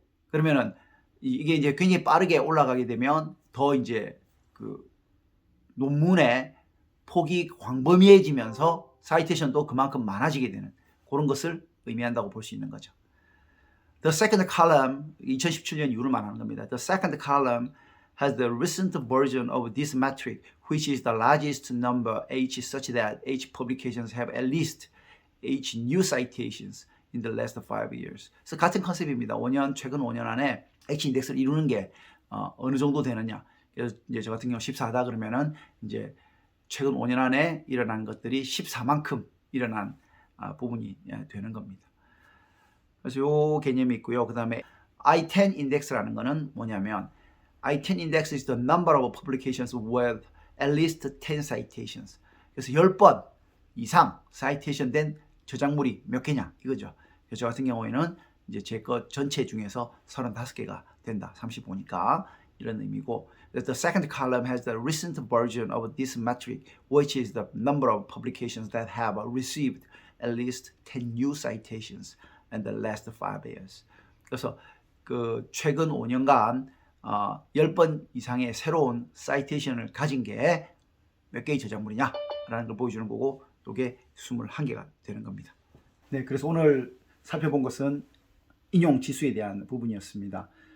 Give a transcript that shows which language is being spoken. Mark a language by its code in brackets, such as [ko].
[ko] 그러면은 이게 이제 굉장히 빠르게 올라가게 되면 더 이제 그 논문의 폭이 광범위해지면서 사이테이션도 그만큼 많아지게 되는 그런 것을 의미한다고 볼 수 있는 거죠. [en] The second column, [ko] 2017년 이후를 말하는 겁니다. [en] The second column has the recent version of this metric, which is the largest number H such that H publications have at least H new citations in the last 5 years. [ko] 그래서 같은 컨셉입니다. 최근 5년 안에 H 인덱스를 이루는 게 어느 정도 되느냐. 그래서 이제 저 같은 경우 14다 그러면은 이제 최근 5년 안에 일어난 것들이 14만큼 일어난 부분이 되는 겁니다. 그래서 요 개념이 있고요. 그 다음에 I10 index라는 거는 뭐냐면 [en] I10 index is the number of publications with at least 10 citations. [ko] 그래서 10번 이상 citation 된 저작물이 몇 개냐 이거죠. 저 같은 경우에는 이제 제 것 전체 중에서 35개가 된다. 35니까 이런 의미고 [en] The second column has the recent version of this metric, which is the number of publications that have received at least 10 new citations in the last 5 years. [ko] 그래서 그 최근 5년간 10번 이상의 새로운 사이테이션을 가진 게 몇 개의 저작물이냐라는 걸 보여주는 거고 이게 21개가 되는 겁니다. 네, 그래서 오늘 살펴본 것은 인용 지수에 대한 부분이었습니다.